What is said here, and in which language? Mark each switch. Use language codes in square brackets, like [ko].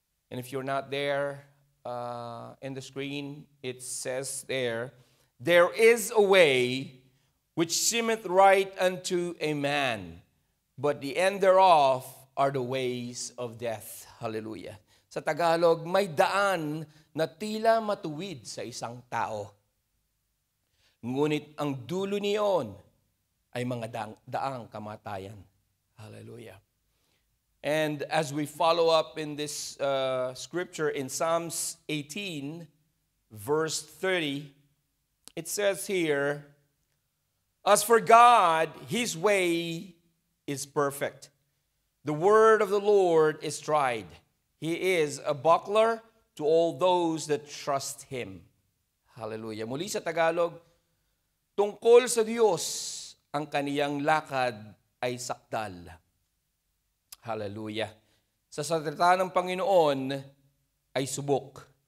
[en] And if you're not there in the screen, it says there is a way which seemeth right unto a man, but the end thereof are the ways of death. Hallelujah. [tl] Sa Tagalog, may daan na tila matuwid sa isang tao. Ngunit ang dulo niyon ay mga daang kamatayan. Hallelujah. [en] And as we follow up in this scripture in Psalms 18, verse 30, it says here, as for God, His way is perfect. The word of the Lord is tried. He is a buckler to all those that trust Him. Hallelujah. [tl] Muli sa Tagalog, tungkol sa Diyos, ang kaniyang lakad ay sakdal. Hallelujah. Sa salita ng Panginoon ay subok.